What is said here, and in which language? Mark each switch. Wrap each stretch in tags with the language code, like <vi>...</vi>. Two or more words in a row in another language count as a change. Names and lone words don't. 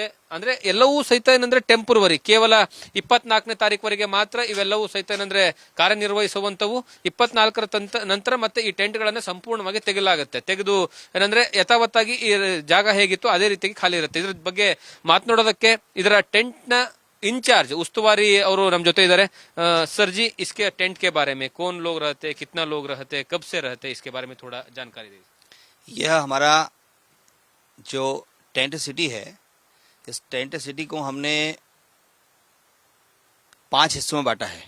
<kn>ಅಂದ್ರೆ ಎಲ್ಲವೂ ಸಹಿತ ಏನಂದ್ರೆ ಟೆಂಪರವರಿ, ಕೇವಲ 24ನೇ ತಾರೀಕುವರೆಗೆ ಮಾತ್ರ ಇವೆಲ್ಲವೂ ಸಹಿತ ಏನಂದ್ರೆ ಕಾರ್ಯನಿರ್ವಹಿಸುವಂತವು. 24ರ ನಂತರ ಮತ್ತೆ ಈ ಟೆಂಟ್ ಗಳನ್ನ ಸಂಪೂರ್ಣವಾಗಿ ತೆಗೆದು ಏನಂದ್ರೆ ಯಥಾವತ್ತಾಗಿ ಈ ಜಾಗ ಹೇಗಿತ್ತು ಅದೇ ರೀತಿಯಾಗಿ ಖಾಲಿ ಇರುತ್ತೆ. ಇದ್ರ ಬಗ್ಗೆ ಮಾತನಾಡೋದಕ್ಕೆ ಇದರ ಟೆಂಟ್ ನ</kn> <hi>इंचार्ज उस्तुवारी और नम जोते इधर सर जी, इसके टेंट के बारे में कौन लोग रहते, कितना लोग रहते, कब से रहते, इसके बारे में थोड़ा जानकारी दीजिए। यह हमारा जो टेंट सिटी है, इस टेंट सिटी को हमने 5 हिस्सों में बांटा है।</hi>